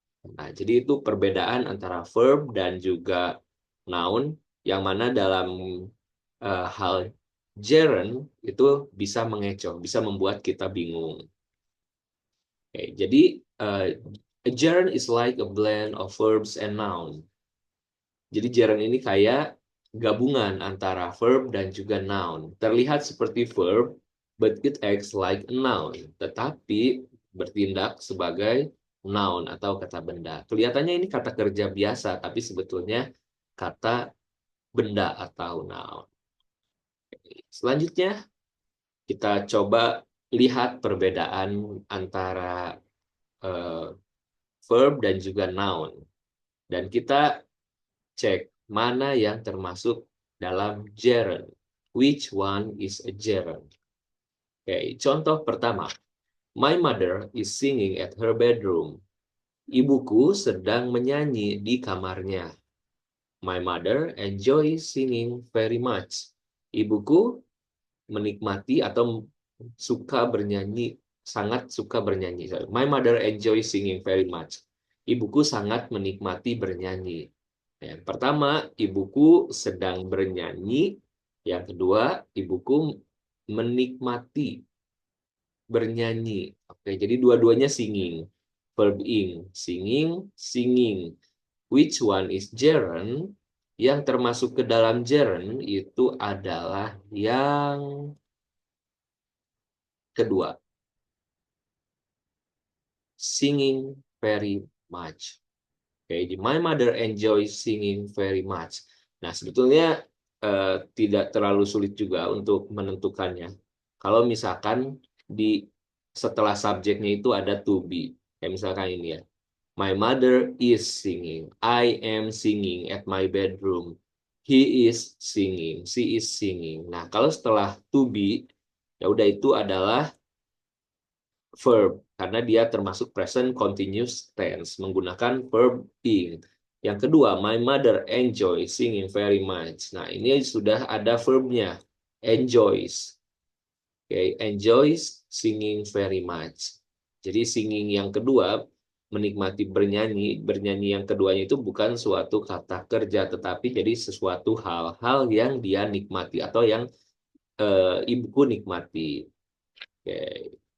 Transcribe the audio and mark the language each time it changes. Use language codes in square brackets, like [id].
[id] Nah, jadi itu perbedaan antara verb dan juga noun, yang mana dalam hal gerund itu bisa mengecoh, bisa membuat kita bingung. Oke, jadi [en] a gerund is like a blend of verbs and noun. [id] Jadi gerund ini kayak gabungan antara verb dan juga noun. Terlihat seperti verb, [en] but it acts like a noun. [id] Tetapi bertindak sebagai noun atau kata benda. Kelihatannya ini kata kerja biasa, tapi sebetulnya kata benda atau noun. Selanjutnya, kita coba lihat perbedaan antara uh, verb dan juga noun. Dan kita cek mana yang termasuk dalam gerund. [en] Which one is a gerund? [id] Oke, contoh pertama. [en] My mother is singing at her bedroom. [id] Ibuku sedang menyanyi di kamarnya. [en] My mother enjoys singing very much. [id] Ibuku menikmati atau suka bernyanyi, sangat suka bernyanyi. [en] My mother enjoys singing very much. [id] Ibuku sangat menikmati bernyanyi. Yang pertama, ibuku sedang bernyanyi. Yang kedua, ibuku menikmati bernyanyi. Oke, jadi dua-duanya singing. [en] Verb ing, singing, singing. Which one is gerund? [id] Yang termasuk ke dalam gerund itu adalah yang kedua, [en] singing very much. [id] Oke, di [en] My mother enjoys singing very much. [id] Nah, sebetulnya tidak terlalu sulit juga untuk menentukannya. Kalau misalkan di setelah subjeknya itu ada to be. Kayak misalkan ini ya. [en] My mother is singing. I am singing at my bedroom. He is singing. She is singing. [id] Nah, kalau setelah to be, ya udah itu adalah verb karena dia termasuk present continuous tense menggunakan verb ing. Yang kedua, [en] my mother enjoys singing very much. [id] Nah, ini sudah ada verbnya, enjoys. [en] Okay, enjoys singing very much. [id] Jadi singing yang kedua menikmati bernyanyi, bernyanyi yang keduanya itu bukan suatu kata kerja tetapi jadi sesuatu hal-hal yang dia nikmati atau yang ibuku nikmati. [en] Okay.